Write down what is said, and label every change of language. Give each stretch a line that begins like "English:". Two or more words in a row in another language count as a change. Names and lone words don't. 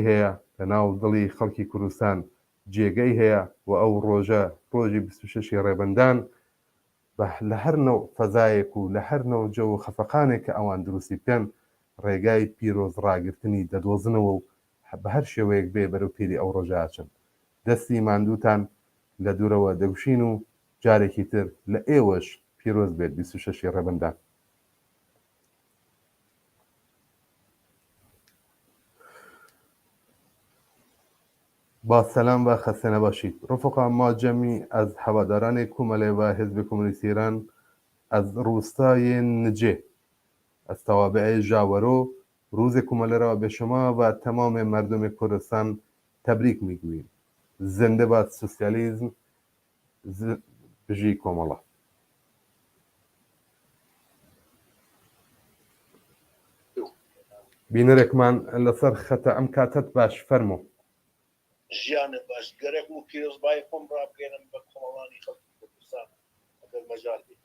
Central Kurdish: هەیە لە ناو دڵی خەڵکی کوردستان جێگەی هەیە و ئەو ڕۆژە ڕۆژی 26 ڕێبەندان لە هەر نەو فەزایەک و لە هەر نەو جە و خەفەقانێک کە ئەوان دروستی بکەن ڕێگای پیرۆز ڕاگررتنی دەدۆزنەوە و بە هەر شێوەیەک بێ بەرەوپیری ئەو ڕۆژاچن دەستی ماندووتان لە دوورەوە دەگوشین و جارێکی تر لە ئێوەش پیرۆز بێت 26 ڕێبەندان.
Persian: با سلام و خسته نباشید. رفقا ما جمعی از هواداران کومله و حزب کمونیست ایران از روستای نجه از توابع ژاورو روز کومله را به شما و تمام مردم کردستان تبریک میگوییم. زنده باد سوسیالیسم،
Central Kurdish: بژی کومله. بینەرێکمان لەسەر خەتە ئەم کاتت باش فەرموو. ژیانە باش گەرەک و پیرۆزبای خۆم ڕابگەێنم بە کۆمەڵانی خەڵکی کوردستان ئەگەر مەجال بێت.